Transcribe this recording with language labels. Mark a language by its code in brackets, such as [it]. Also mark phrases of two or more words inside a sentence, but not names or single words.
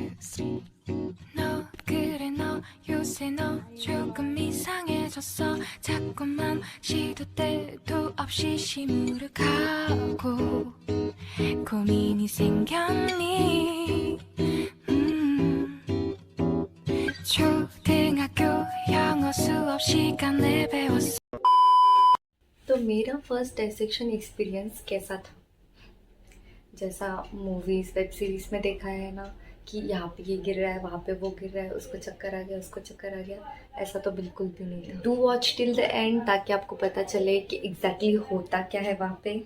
[ko] 너 그래 너 요새 너 조금 이상해졌어 자꾸만 시도 때도 없이 시무룩하고 고민이 생겼니 초등학교 영어 수업 시간에 배웠어. [hi] तो मेरा [en] first dissection experience [hi] कैसा था? जैसा [en] movies web series [hi] में देखा है ना कि यहाँ पे ये गिर रहा है, वहाँ पे वो गिर रहा है, उसको चक्कर आ गया, उसको चक्कर आ गया, ऐसा तो बिल्कुल भी नहीं था। [en] do watch till the end [hi] ताकि आपको पता चले कि एग्जैक्टली होता क्या है वहाँ पे।